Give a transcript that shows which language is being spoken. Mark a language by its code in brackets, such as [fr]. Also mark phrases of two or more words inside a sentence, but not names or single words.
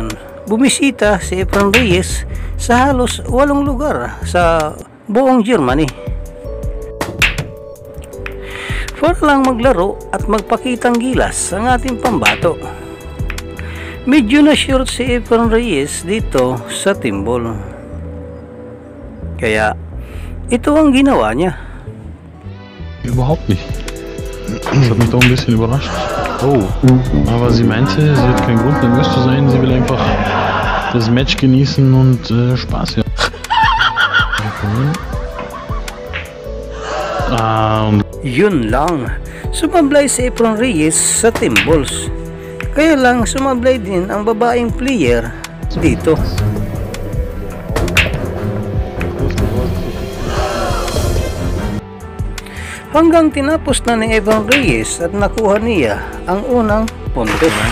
[tl] Bumisita si Efren Reyes sa halos 8 lugar sa buong Germany para lang maglaro at magpakitang gilas ang ating pambato. Medyo na short si Efren Reyes dito sa timbol, kaya ito ang ginawa niya. [de] Überhaupt nicht. Das hat mich doch ein bisschen überrascht. Oh, aber sie meinte, sie hat keinen Grund nervös zu sein, sie will einfach das Match genießen und Spaß haben. [tl] Yun lang, sumablay si Efren Reyes sa [en] team balls, [tl] kaya lang sumablay din ang babaeng player dito. Hanggang tinapos na ni Efren Reyes at nakuha niya ang unang puntos.